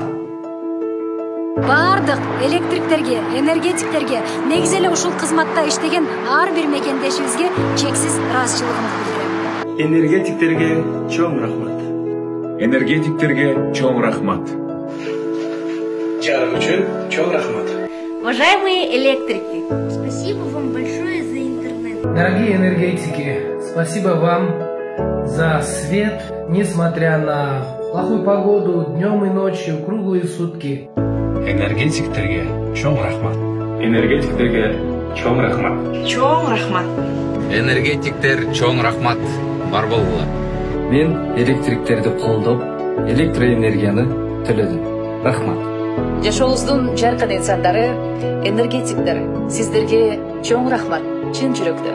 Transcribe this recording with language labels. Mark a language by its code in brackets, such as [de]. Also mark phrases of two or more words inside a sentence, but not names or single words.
[ky] Бардық электриктерге, энергетиктерге, негизи эле ушул кызматта иштеген ар бир мекендешибизге чексиз ыраазычылыгымды билдирем. Энергетиктерге чоң рахмат. Энергетиктерге чоң рахмат. Жарык үчүн чоң рахмат. [ru] Уважаемые электрики, спасибо вам большое за интернет. Дорогие энергетики, спасибо вам за свет, несмотря на плохую погоду, днем и ночью, круглые сутки. [ky] Энергетиктерге чоң рахмат. Энергетиктерге чоң рахмат. Чоң рахмат. Энергетиктер чоң рахмат. Бар болгула. Мен электриктерди колдоп, электроэнергияны төлөдүм. Рахмат. Жашообуздун жаркын инсандары, энергетиктер, сиздерге чоң рахмат, чын жүрөктөн.